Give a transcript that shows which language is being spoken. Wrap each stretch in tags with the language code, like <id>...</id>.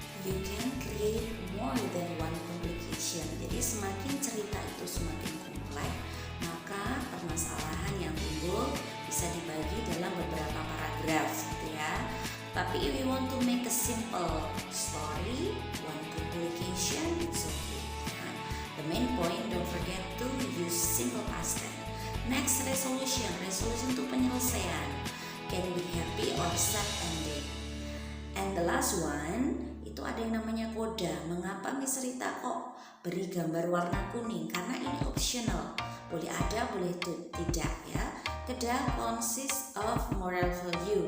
<en>You can create more than one complication.</en> <id>Jadi semakin cerita itu semakin kompleks, maka permasalahan yang timbul bisa dibagi dalam beberapa paragraf gitu ya. Tapi</id> <en>if you want to make a simple story, one complication, it's okay. The main point, don't forget to use simple past tense. Next, resolution. Resolution</en> <id>itu penyelesaian.</id> <en>Can be happy or sad ending. And the last one,</en> <id>itu ada yang namanya koda. Mengapa Miss Rita kok beri gambar warna kuning? Karena ini optional. Boleh ada, boleh tidak ya.</id> <en>Koda consists of moral value.</en>